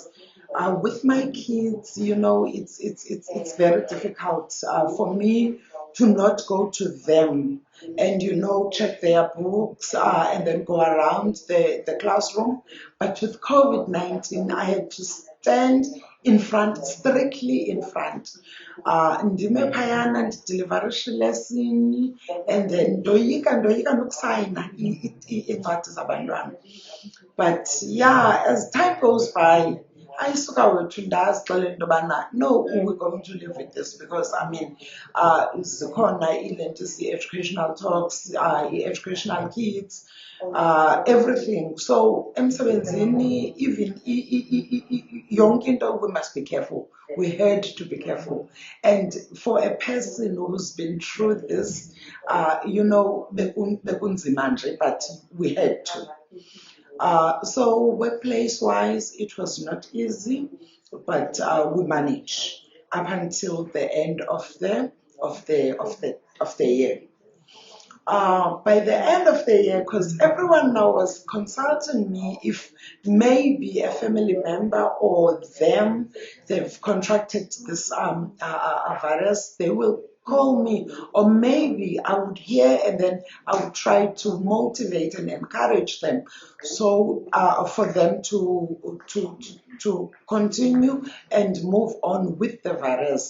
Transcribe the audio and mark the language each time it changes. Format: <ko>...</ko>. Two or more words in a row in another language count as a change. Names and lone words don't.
<en>With my kids, it's very difficult for me to not go to them and check their books and then go around the classroom. But with COVID-19, I had to stand in front, strictly in front.</en> <xh>Ndime phayana ndideliverisha lesson</xh> <en>and then</en> <xh>ndoyika nokusayina iincwadi zabantwana.</xh> <en>But yeah, as time goes by,</en> <xh>ayisuka wethu ndazixelela into yobana</xh> <en>no, we're going to live with this, because</en> <xh>zikhona iilento ezi-educational</xh> <en>talks, educational kits, everything.</en> <xh>So emsebenzini, even yonke into,</xh> <en>we must be careful. We had to be careful. And for a person who's been through this,</en> <xh>bekunzima nje,</xh> <en>but we had to. So workplace-wise, it was not easy, but we managed up until the end of the year. By the end of the year, because everyone now was consulting me if maybe a family member or they've contracted this virus, they will call me, or maybe I would hear and then I would try to motivate and encourage them, so for them to continue and move on with the virus.</en>